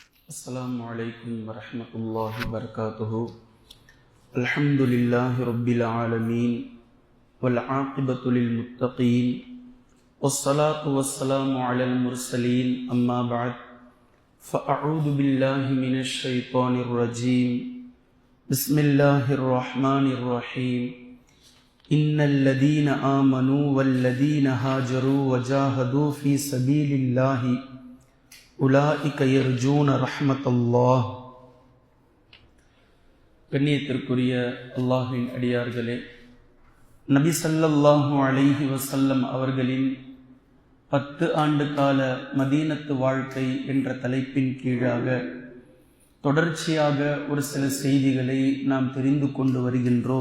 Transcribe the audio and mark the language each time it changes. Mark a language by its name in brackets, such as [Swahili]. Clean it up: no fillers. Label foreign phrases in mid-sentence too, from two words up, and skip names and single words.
[Arabic] السلام عليكم ورحمة الله وبركاته. الحمد لله رب العالمين والعاقبة للمتقين والصلاة والسلام على المرسلين أما بعد فأعوذ بالله من الشيطان الرجيم. بسم الله الرحمن الرحيم. إن الذين آمنوا والذين هاجروا وجاهدوا في سبيل الله أولئك يرجون رحمة الله. [Tamil] கண்ணியத்திற்குரிய அல்லாஹ்வின் அடியார்களே, நபி [Arabic] صلى الله عليه وسلم [Tamil] அவர்களின் 10 ஆண்டு கால மதீனத்து வாழ்க்கை என்ற தலைப்பின் கீழாக தொடர்ச்சியாக ஒரு சில செய்திகளை நாம் தெரிந்து கொண்டு வருகின்றோம்.